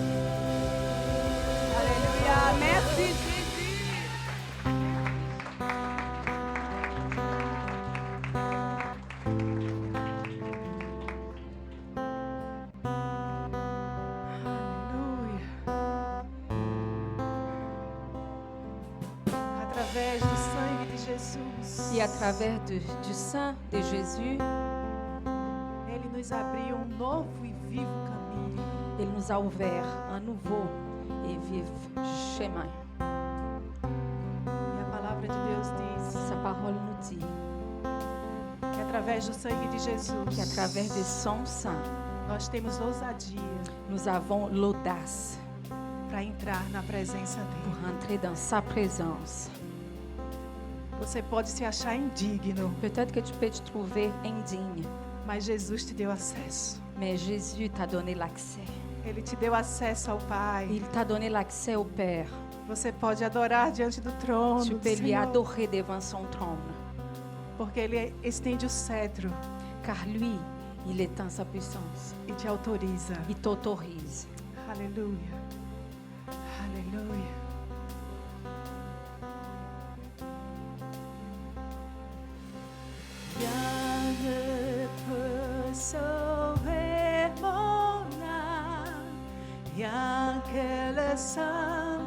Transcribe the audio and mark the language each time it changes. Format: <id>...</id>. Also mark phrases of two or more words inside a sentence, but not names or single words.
<fr>Alléluia. Merci, Jésus. Alléluia.</fr> <pt>Através do sangue de Jesus,</pt> <fr>Et à travers du sang de Jésus,</fr> <pt>Ele nos abriu novo e vivo caminho.</pt> <fr>il nous a ouvert un nouveau et vif chemin.</fr> <pt>E a palavra de Deus diz</pt> <fr>Sa parole nous dit</fr> <pt>que através do sangue de Jesus,</pt> <fr>qu'à travers de son sang,</fr> <pt>nós temos ousadia</pt> <fr>nous avons l'audace</fr> <pt>para entrar na presença dele.</pt> <fr>pour entrer dans sa présence.</fr> <pt>Você pode se achar indigno,</pt> <fr>Peut-être que tu peux te trouver indigne,</fr> <pt>mas Jesus te deu acesso.</pt> <fr>mais Jésus t'a donné l'accès.</fr> <pt>Ele te deu acesso ao Pai.</pt> <fr>Il t'a donné l'accès au Père.</fr> <pt>Você pode adorar diante do trono</pt> <fr>Tu</fr> <pt>do</pt> <fr>peux lui</fr> <pt>Senhor,</pt> <fr>adorer devant son trône,</fr> <pt>porque Ele estende o cetro</pt> <fr>car lui, il étend sa puissance.</fr> <pt>e te autoriza.</pt> <fr>Il t'autorise.</fr> <pt>Aleluia. Aleluia.</pt> <fr>Rien ne peut sauver mon âme, rien que le sang</fr>